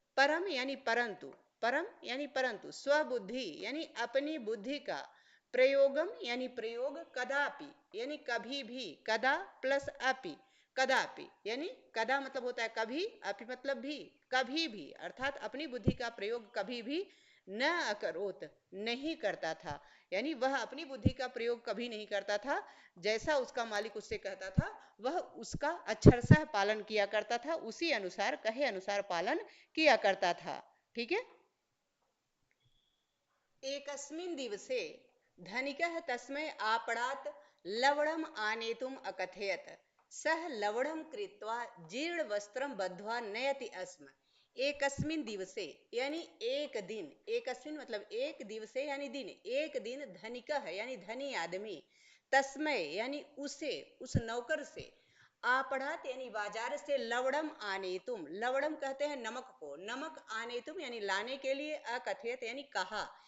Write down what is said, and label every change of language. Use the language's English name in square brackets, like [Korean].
[Hindi] परम यानी परंतु, परम यानी परंतु, स्वबुद्धि यानी अपनी बुद्धि का, प्रयोगम यानी प्रयोग, कदापि यानी कभी भी, कदा प्लस अपि, कदापि यानी कदा मतलब होता है कभी, अपि मतलब भी, कभी भी, अर्थात अपनी बुद्धि का प्रयोग कभी भी न अकरोत नहीं करता था। यानी वह अपनी बुद्धि का प्रयोग कभी नहीं करता था। जैसा उसका मालिक उससे कहता था वह उसका अक्षरशः पालन किया करता था, उसी अनुसार, कहे अनुसार पालन किया करता था। ठीक है। [Sanskrit] एकस्मिन् दिवसे धनिकः तस्मै आपणात् लवणम् आनेतुम् अकथयत्। सः लवणं कृत्वा जीर्णवस्त्रं बद्ध्वा नयति स्म। [Hindi] एकस्मिन् दिवसे यानी एक दिन, एकस्मिन् मतलब एक, दिवसे यानी दिन, एक दिन धनिकः यानी धनी आदमी, तस्मै यानी उसे, उस नौकर से, आपड़ात यानी बाजार से, लवणम आनेतुम, लवणम कहते हैं नमक को, नमक आनेतुम यानी लाने के लिए, अकथयत यानी कहा।